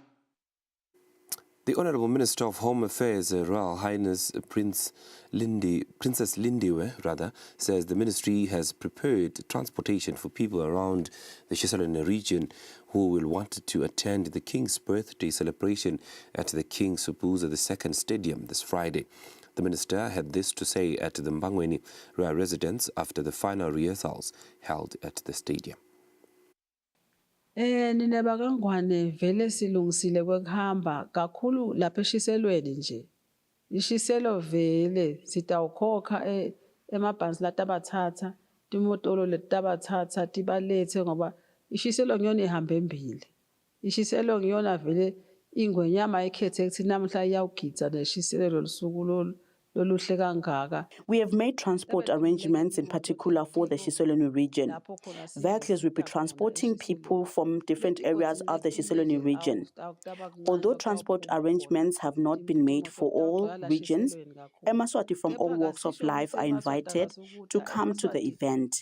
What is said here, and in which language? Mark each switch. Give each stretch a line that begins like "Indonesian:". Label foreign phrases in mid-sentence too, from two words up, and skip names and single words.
English: The Honourable Minister of Home Affairs, Her Royal Highness Princess Lindiwe, says the ministry has prepared transportation for people around the Shiselweni region who will want to attend the King's birthday celebration at the King Sobhuza II Stadium this Friday. The minister had this to say at the Mbangweni Royal residence after the final rehearsals held at the stadium.
Swati: Nineba kangwane vele silungisile kwekuhamba kakhulu lapha eshiselweni nje. Ishiselo vele sitawukhokha emabhasi latabathatha, timotolo letabathatha tibalethe ngoba ishiselo ngiyona ihamba embili. Ishiselo ngiyona vele ingwenyama ekhethe ukuthi namhla iyawugidza neshiselo losuku loluhle kangaka.
English: We have made transport arrangements in particular for the Shiselweni region. Vehicles will be transporting people from different areas of the Shiselweni region. Although transport arrangements have not been made for all regions, eMaSwati from all walks of life are invited to come to the event.